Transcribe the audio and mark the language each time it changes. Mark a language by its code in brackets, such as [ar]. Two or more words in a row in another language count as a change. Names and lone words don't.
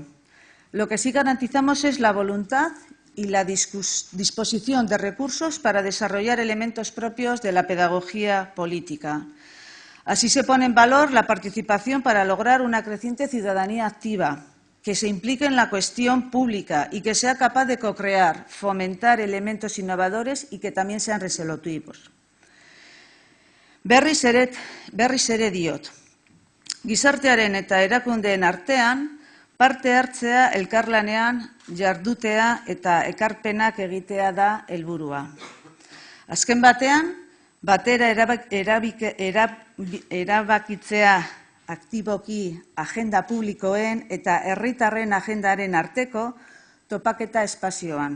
[es] Lo que sí garantizamos es la voluntad y la disposición de recursos para desarrollar elementos propios de la pedagogía política. Así se pone en valor la participación para lograr una creciente ciudadanía activa, que se implique en la cuestión pública y que sea capaz de co-crear, fomentar elementos innovadores y que también sean resolutivos. [eu] Berriz ere diot, gizartearen eta erakundeen artean parte hartzea elkarlanean jardutea eta ekarpenak egitea da helburua. Azken batean, batera erabakitzea aktiboki agenda publikoen eta herritarren agendaren arteko topaketa espazioan.